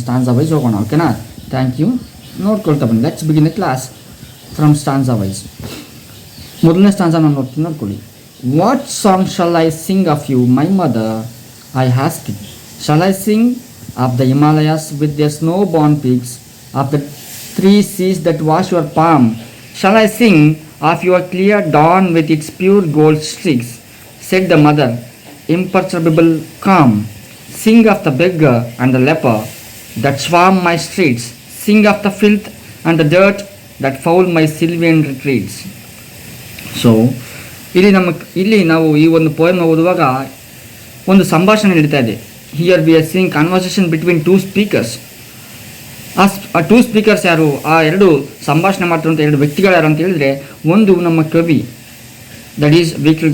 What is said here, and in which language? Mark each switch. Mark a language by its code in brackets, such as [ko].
[en] Stanza wise ಹೋಗೋಣ, ಓಕೆನಾ? Thank you. ನೋಡ್ಕೊಳ್ತಾ ಬನ್ನಿ. Let's begin the class from stanza wise. [kn] ಮೊದಲನೇ ಸ್ಟಾನ್ಸಾ ನಾನು ನೋಡ್ತೀನಿ, ನೋಡ್ಕೊಳ್ಳಿ. [en] What song shall I sing of you my mother I ask it. Shall I sing of the Himalayas with the snow born peaks, of the 3 seas that wash your palm? Shall I sing of your clear dawn with its pure gold streaks? Said the mother, imperturbable calm. Sing of the beggar and the leper that swarm my streets. Sing of the filth and the dirt that foul my sylvan retreats. [kn] So ಇಲ್ಲಿ ನಾವು ಈ ಒಂದು ಪೋಯಮ್ನ ಓದುವಾಗ ಒಂದು ಸಂಭಾಷಣೆ ನಡೀತಾ ಇದೆ. [en] Here we are seeing conversation between 2 speakers. ಆ 2 speakers ಯಾರು? [kn] ಆ ಎರಡು ಸಂಭಾಷಣೆ ಮಾಡ್ತಿರುವಂಥ 2 ವ್ಯಕ್ತಿಗಳು ಯಾರು ಅಂತ ಹೇಳಿದರೆ, ಒಂದು ನಮ್ಮ ಕವಿ, ದಟ್ ಈಸ್ V.K.